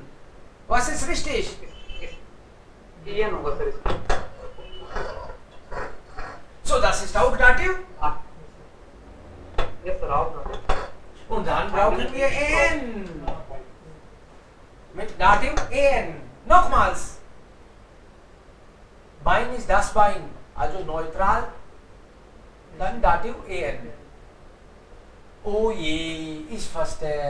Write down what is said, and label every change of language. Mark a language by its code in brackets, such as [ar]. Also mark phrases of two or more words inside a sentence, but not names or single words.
[de] Was ist richtig? [hi] ये होगा सर इसका [de] So, das ist auch Dativ. [hi] हाँ [en] yes sir [hi] आओ [de] Und dann brauchen wir en. Mit Dativ en. Nochmals. Bein ist das Bein. Also neutral. Dann Dativ en. Oh je, ich verstehe.